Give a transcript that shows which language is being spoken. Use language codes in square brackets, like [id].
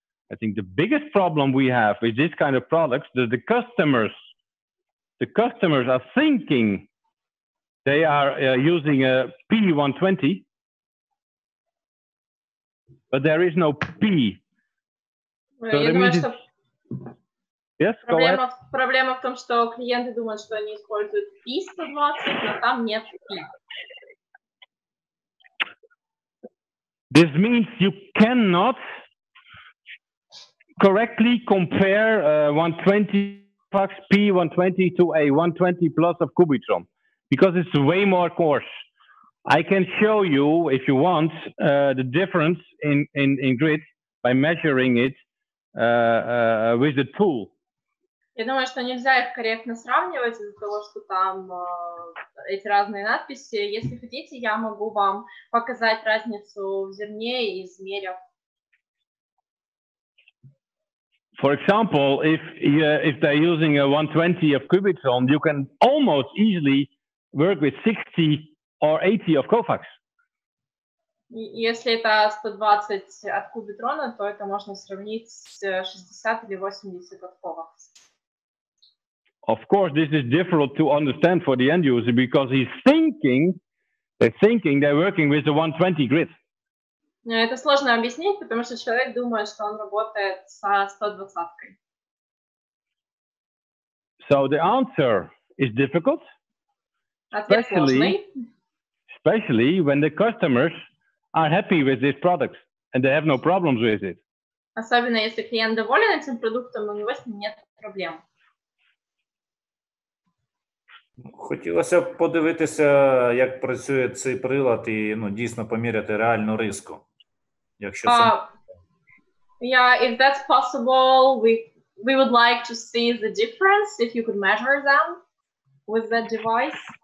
[en] I think the biggest problem we have with this kind of products, that the customers are thinking they are using a P120, but there is no P. So [ru] Я думаю, что [en] yes, go ahead. [ru] проблема в том, что клиенты думают, что они используют P120, но там нет P. [en] This means you cannot correctly compare 120 P120 to a 120 plus of Cubitron because it's way more coarse. I can show you, if you want, the difference in grid by measuring it with the tool. [ru] Я думаю, что нельзя их корректно сравнивать из-за того, что там эти разные надписи. Если хотите, я могу вам показать разницу в зерне, измерив. [en] For example, if they're using a 120 of Cubitron, you can almost easily work with 60 or 80 of Kovacs. [ru] Если это 120 от Cubitron, то это можно сравнить с 60 или 80 от Kovacs. [en] Of course, this is difficult to understand for the end user because they're thinking they're working with the 120 grid. [ru] Это сложно объяснить, потому что человек думает, что он работает со 120-кой. [en] So the answer is difficult, especially when the customers are happy with this product and they have no problems with it. [ru] Особенно если клиент доволен этим продуктом, у него с ним нет проблем. [uk] Хотілося б подивитися, як працює цей прилад і дійсно поміряти реальну риску. Якщо [en] Yeah, if that's possible, we would like to see the difference, if you could measure them with that device.